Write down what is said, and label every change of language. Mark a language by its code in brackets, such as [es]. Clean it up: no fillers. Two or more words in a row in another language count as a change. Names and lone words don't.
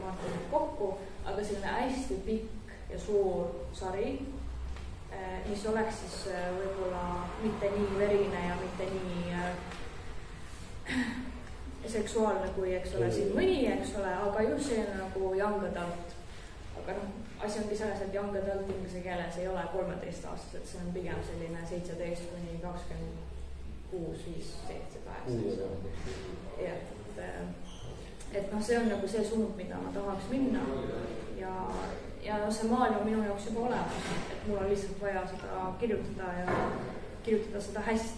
[et] Martinid kokku, aga selline hästi pikk ja suur sari, mis oleks siis võib-olla mitte nii verine ja mitte nii seksuaalne kui, eks ole, siin mõni, eks ole, aga just selline nagu [en] young adult. [et] Aga asi ongi selles, et [en] young adult [et] inglise keeles ei ole 13 aastased, see on pigem selline 17 kuni 26, 5, 7, 8. Et see on nagu see suund, mida ma tahaks minna ja see maailm on minu jaoks juba olemas, et mul on lihtsalt vaja seda kirjutada ja kirjutada seda hästi.